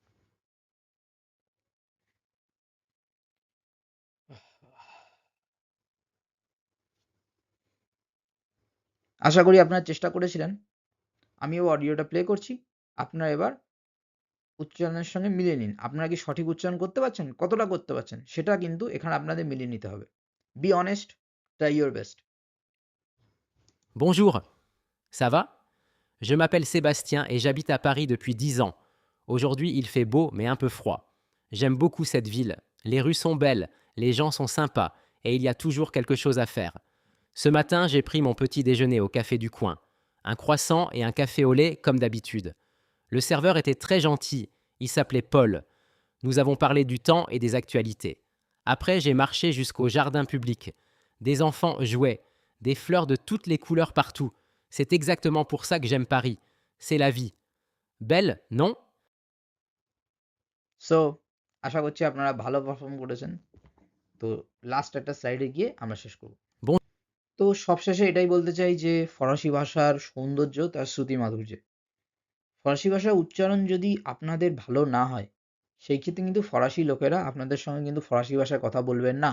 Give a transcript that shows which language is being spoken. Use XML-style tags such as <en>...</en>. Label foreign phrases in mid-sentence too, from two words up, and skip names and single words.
<bn>আশা করি আপনারা চেষ্টা করেছিলেন। আমিও অডিওটা প্লে করছি, আপনারা এবার উচ্চারণের সঙ্গে মিলিয়ে নিন। আপনারা কি সঠিক উচ্চারণ করতে পারছেন, কতটা করতে পারছেন সেটা কিন্তু এখানে আপনাদের মিলিয়ে নিতে হবে।</bn> <en>Be honest, try your best.</en> <fr>Bonjour, ça va? Je m'appelle Sébastien et j'habite à Paris depuis 10 ans. Aujourd'hui, il fait beau mais un peu froid. J'aime beaucoup cette ville. Les rues sont belles, les gens sont sympas et il y a toujours quelque chose à faire. Ce matin, j'ai pris mon petit déjeuner au café du coin. Un croissant et un café au lait comme d'habitude. Le serveur était très gentil, il s'appelait Paul. Nous avons parlé du temps et des actualités. Après, j'ai marché jusqu'au jardin public. Des enfants jouaient, des fleurs de toutes les couleurs partout. C'est exactement pour ça que j'aime Paris. C'est la vie. Belle, non?</fr> <bn>সো আশা করছি আপনারা ভালো পারফর্ম করেছেন। তো লাস্ট একটা স্লাইডে গিয়ে আমরা শেষ করব। Bon, তো সবশেষে এটাই বলতে চাই যে ফরাসি ভাষার সৌন্দর্য তার শ্রুতি মাধুর্যে। ফরাসি ভাষার উচ্চারণ যদি আপনাদের ভালো না হয়, সেই ক্ষেত্রে কিন্তু ফরাসি লোকেরা আপনাদের সঙ্গে কিন্তু ফরাসি ভাষায় কথা বলবেন না।</bn>